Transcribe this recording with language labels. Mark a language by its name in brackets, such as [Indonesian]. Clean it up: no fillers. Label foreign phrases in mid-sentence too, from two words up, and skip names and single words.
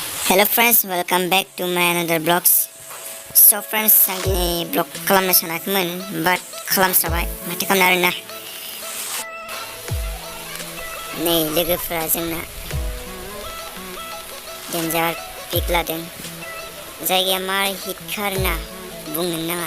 [English] Hello friends, welcome back to my another vlogs. So friends, [Bodo] आं दिनै vlog खालामनो सानाखैमोन, but खालामस्राबाय. माथो खालामनो आरोना. नै लोगोफोरा जोंना डेन्जार पिक लादों. जायगाया मार हिटखा आरोना, बुंनो नाङा.